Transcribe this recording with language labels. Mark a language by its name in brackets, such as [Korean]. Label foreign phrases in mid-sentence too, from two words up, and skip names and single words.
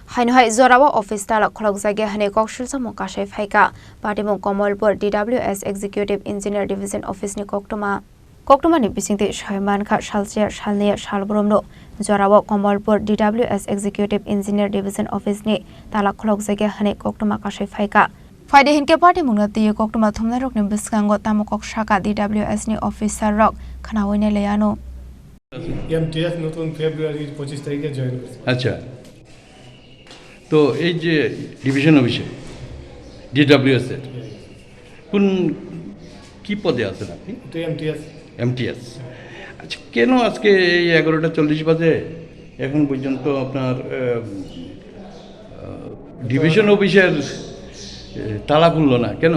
[Kok Borok] Haino Jorao office Tala kholokjakya Haino koksilsamung phaikha Patimung Komolpur DWS Executive Engineer Division Office ni Koktoma ni bisingti Shaiman kha Shalcher Shalne Shalbromno Jorao Komolpur DWS Executive Engineer Division Office ni Tala kholokjakya Haino koktoma phaikha Faide hinke Patimung na tiye koktoma thumna rok ni biskango tamokok shaka DWS ni officer rok khanaoine leyano [Bangla] MTS নতুন ফেব্রুয়ারি 25 তারিখে জয়েন করেছি। আচ্ছা, তো এই যে [English] division office [Bangla] ডিডব্লিউএস এর কোন কি পদে আছেন আপনি? তো এমটিএস। আচ্ছা, কেন আজকে এই 11:40 বাজে এখন পর্যন্ত আপনার [English] division office [Bangla] তালা খুললো না কেন?